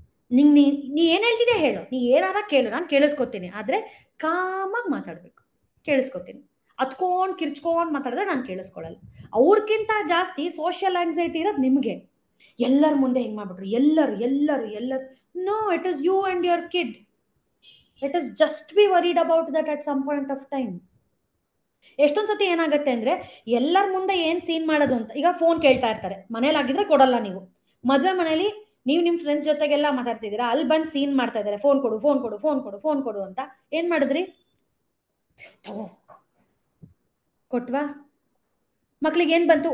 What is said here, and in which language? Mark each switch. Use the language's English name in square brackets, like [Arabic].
[Kannada] ನೀ ಏನ್ ಹೇಳ್ತಿದ್ಯಾ ಹೇಳು, ನೀ ಏನಾರ ಕೇಳು, ನಾನು ಕೇಳಿಸ್ಕೊತೀನಿ. ಆದ್ರೆ ಕಾಮಾಗಿ ಮಾತಾಡ್ಬೇಕು, ಕೇಳಿಸ್ಕೊತೀನಿ. ಹತ್ಕೊಂಡ್ ಕಿರ್ಚ್ಕೊಂಡ್ ಮಾತಾಡಿದ್ರೆ ನಾನು ಕೇಳಿಸ್ಕೊಳ್ಳಲ್ಲ. ಅವ್ರಕ್ಕಿಂತ ಜಾಸ್ತಿ ಸೋಷಿಯಲ್ ಆಂಗ್ಸೈಟಿ ಇರೋದು ನಿಮ್ಗೆ. ಎಲ್ಲರ ಮುಂದೆ ಹೆಂಗ್ ಮಾಡ್ಬಿಟ್ರು, ಎಲ್ಲರೂ. [English] No, it is you and your kid. Let us just be worried about that at some point of time. [Kannada] ಎಷ್ಟೊಂದ್ ಸತಿ ಏನಾಗುತ್ತೆ ಅಂದ್ರೆ ಎಲ್ಲರ ಮುಂದೆ ಏನ್ ಸೀನ್ ಮಾಡೋದು ಅಂತ, ಈಗ ಫೋನ್ ಕೇಳ್ತಾ ಇರ್ತಾರೆ, ಮನೇಲಾಗಿದ್ರೆ ಕೊಡಲ್ಲ ನೀವು, ಮದ್ವೆ ಮನೇಲಿ ನೀವು ನಿಮ್ ಫ್ರೆಂಡ್ಸ್ ಜೊತೆಗೆಲ್ಲ ಮಾತಾಡ್ತಿದ್ದೀರಾ, ಅಲ್ಲಿ ಬಂದ್ ಸೀನ್ ಮಾಡ್ತಾ ಇದಾರೆ, ಫೋನ್ ಕೊಡು ಫೋನ್ ಕೊಡು ಫೋನ್ ಕೊಡು ಫೋನ್ ಕೊಡು ಅಂತ. ಏನ್ ಮಾಡಿದ್ರಿ? ತಗೋ ಕೊಟ್ವಾ? ಮಕ್ಳಿಗೆ ಏನ್ ಬಂತು?